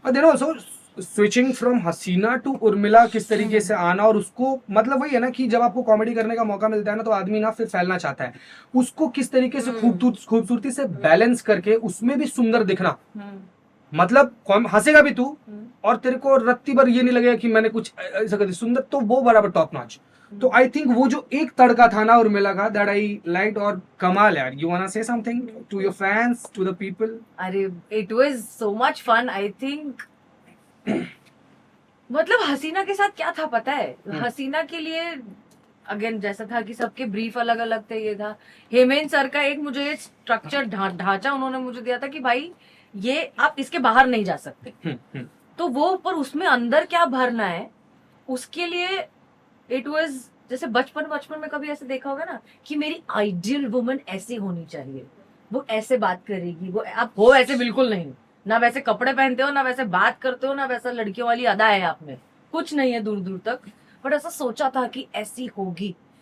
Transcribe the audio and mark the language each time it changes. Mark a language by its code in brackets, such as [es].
[hi] और देखो [en] so switching from [hi] Hasina to Urmila किस तरीके से आना, और उसको मतलब वही है ना कि जब आपको कॉमेडी करने का मौका मिलता है ना तो आदमी ना फिर फैलना चाहता है, उसको किस तरीके से खूबसूरती से बैलेंस करके उसमें भी सुंदर दिखना, मतलब हंसेगा भी तू और तेरे को रत्ती भर ये नहीं लगेगा कि मैंने कुछ ऐसा कर दिया सुंदर, तो वो बराबर टॉप नॉच। तो [en] I think [hi] वो जो एक तड़का था ना उर्मिला का, [en] that I like, [hi] और कमाल यार। [en] You want to say something to your fans, to the people? अरे it was so much fun, I think. [hi] मतलब हसीना के साथ क्या था पता है, हसीना के लिए अगेन जैसा था कि सबके ब्रीफ अलग अलग थे, ये था हेमेंद्र सर का एक मुझे स्ट्रक्चर ढांचा उन्होंने मुझे दिया था कि भाई ये आप इसके बाहर नहीं जा सकते, तो वो पर उसमें अंदर क्या भरना है उसके लिए [en] it was [hi] जैसे बचपन में कभी ऐसे देखा होगा ना कि मेरी आइडियल वुमन ऐसी होनी चाहिए, वो ऐसे बात करेगी, वो आप हो ऐसे बिल्कुल नहीं, ना वैसे कपड़े पहनते हो, ना वैसे बात करते हो, ना वैसा लड़कियों वाली अदा है आप में, कुछ नहीं है दूर दूर तक, बट ऐसा सोचा था कि ऐसी होगी।